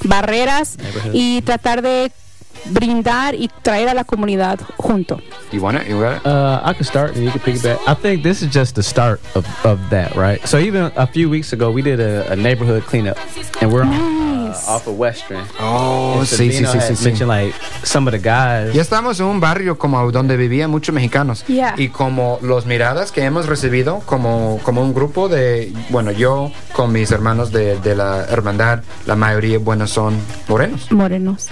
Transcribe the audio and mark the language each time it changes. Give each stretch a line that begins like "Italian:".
Spanish: Barreras y tratar de brindar y traer a la comunidad junto.
English: You want it? You got it? I can start and you can piggyback. I think this is just the start of that, right? So even a few weeks ago, we did a neighborhood cleanup and we're nice. Off of Western.
Spanish: Oh, sí, sí, sí, sí.
English: Mentioned like some of the guys.
Spanish: Ya estamos en un barrio como donde vivían muchos mexicanos.
English: Yeah.
Spanish: Y como los miradas que hemos recibido como un grupo de, bueno, yo con mis hermanos de la hermandad, la mayoría, bueno, son morenos. Morenos.